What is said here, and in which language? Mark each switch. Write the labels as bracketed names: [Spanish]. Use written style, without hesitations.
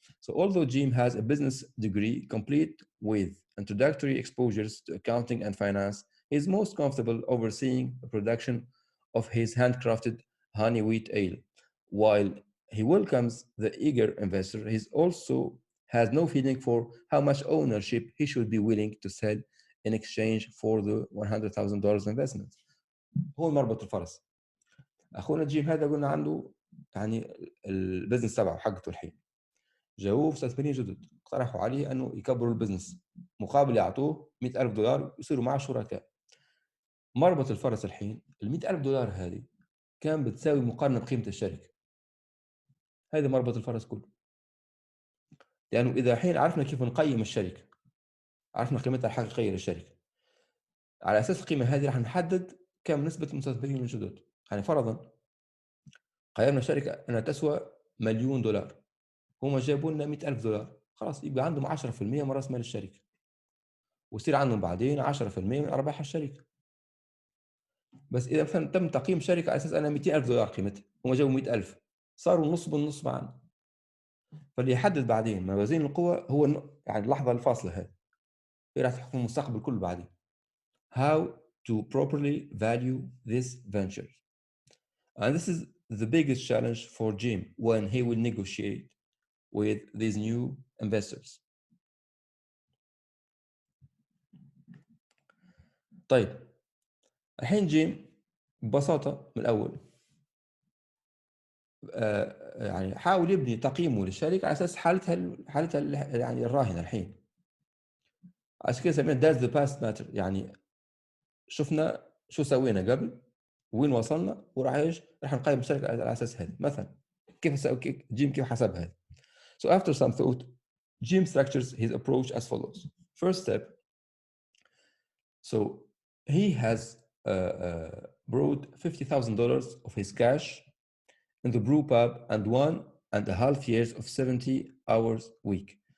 [English] So although Jim has a business degree complete with introductory exposures to accounting and finance, he is most comfortable overseeing the production of his handcrafted honey wheat ale. While he welcomes the eager investor, he also has no feeling for how much ownership he should be willing to sell in exchange for the $100,000 investment. [Arabic] هو مربط الفرس. اخونا جيم هذا قلنا عنده يعني البزنس تبعه حقته الحين، جاوه مستثمرين جدد اقترحوا عليه انه يكبروا البزنس مقابل يعطوه $100,000 يصيروا معه شركاء. مربط الفرس الحين ال $100,000 هذه كان بتساوي مقارنه بقيمه الشركه. هذا مربط الفرس كله، لانه اذا الحين عرفنا كيف نقيم الشركه، عرفنا قيمتها الحقيقيه للشركه، على اساس القيمه هذه راح نحدد كم نسبه المستثمرين الجدد. يعني فرضا قيمنا شركه انها تسوى $1,000,000، هم جابوا لنا $100,000، خلاص يبقى عندهم 10% من راس مال الشركه، ويصير عندهم بعدين 10% من ارباح الشركه. بس اذا مثلا تم تقييم شركه على اساس انها $200,000 قيمتها، هم جابوا 100,000، صاروا نص بالنص معنا. فاللي يحدد بعدين موازين القوى هو يعني اللحظه الفاصله هذه هي راح تحكم المستقبل كله بعدين. [English] How to properly value this venture. And this is the biggest challenge for Jim when he will negotiate with these new investors. [Arabic] طيب الحين جيم ببساطة من الأول يعني حاول يبني تقييمه للشركة على أساس حالتها يعني الراهنة الحين. عشان كده سمينا [English] that's the past matter، [Arabic] يعني شفنا شو سوينا قبل وين وصلنا راح نقيم الشركة على أساس هذا. مثلا جيم كيف حسب هذا. [English] So after some thought, Jim structures his approach as follows. First step, so he has brought $50,000 of his cash in the brew pub and 1.5 years of 70 hours week.